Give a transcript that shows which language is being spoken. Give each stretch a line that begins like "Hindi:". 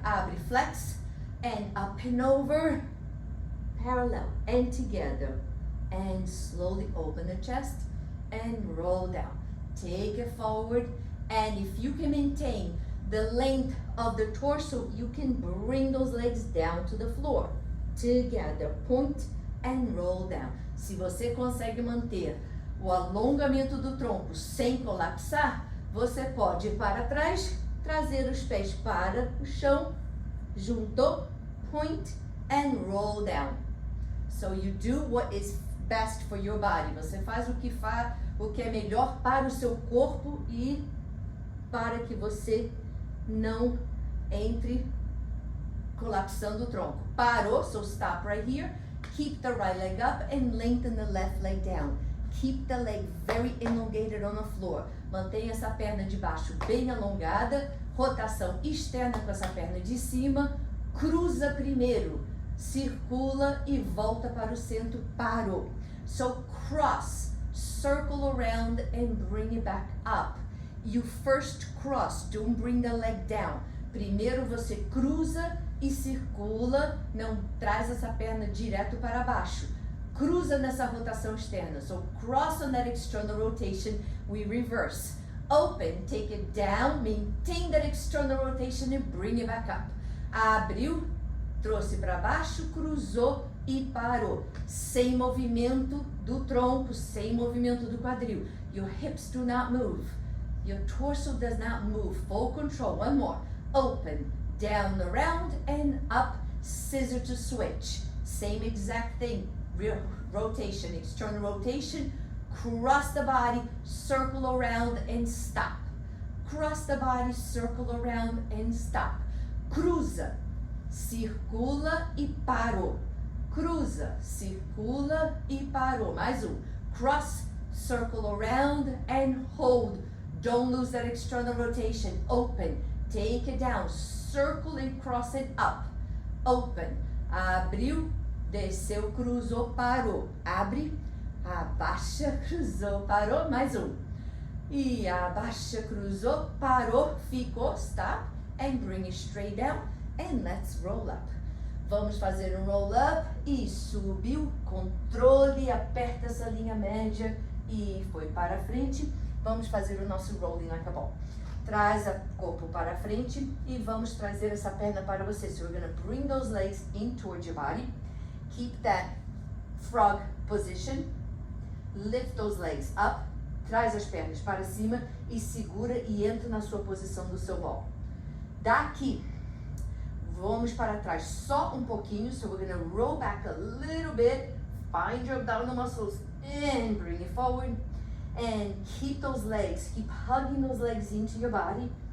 Portuguese: Abre,
English: flex, and up and over, parallel, and together. And slowly open the chest and roll down. Take it forward, and if you can maintain the length of the torso, you can bring those legs down to the floor. Together, point and roll down.
Portuguese: Se você consegue manter o alongamento do tronco sem colapsar, você pode ir para trás, trazer os pés para o chão, juntou,
English: point and roll down. So you do what is best for your body.
Portuguese: Você faz o que é melhor para o seu corpo e para que você não entre colapsando o tronco. Parou,
English: so stop right here. Keep the right leg up and lengthen the left leg down. Keep the leg very elongated on the floor.
Portuguese: Mantenha essa perna de baixo bem alongada. Rotação externa com essa perna de cima. Cruza primeiro. Circula e volta para o centro. Parou.
English: So cross, circle around and bring it back up. You first cross, don't bring the leg down.
Portuguese: Primeiro você cruza e circula, não traz essa perna direto para baixo. Cruza nessa rotação externa.
English: So cross on that external rotation, we reverse. Open, take it down, maintain that external rotation and bring it back up. Abriu, trouxe para baixo, cruzou e parou. Sem movimento do tronco, sem movimento do quadril. Your hips do not move. Your torso does not move. Full control. One more. Open, down, around, and up. Scissor to switch. Same exact thing. Rotation, external rotation. Cross the body, circle around, and stop. Cross the body, circle around, and stop.
Portuguese: Cruza. circula e parou. Cruza, circula e parou. Mais um.
English: Cross, circle around and hold. Don't lose that external rotation. Open, take it down. Circle and cross it up. Open,
Portuguese: abriu, desceu, cruzou, parou. Abre, abaixa, cruzou, parou. Mais um. E abaixa, cruzou, parou, ficou,
English: stop. And bring it straight down. And let's roll up.
Portuguese: Vamos fazer um roll up e subiu, controle, aperta essa linha média e foi para frente. Vamos fazer o nosso rolling like a ball. Traz o corpo para frente e vamos trazer essa perna para você.
English: So we're going to bring those legs in towards your body. Keep that frog position. Lift those legs up.
Portuguese: Traz as pernas para cima e segura e entra na sua posição do seu ball. Daqui, vamos para trás só um pouquinho.
English: So we're going to roll back a little bit. Find your abdominal muscles and bring it forward. And keep those legs, keep hugging those legs into your body.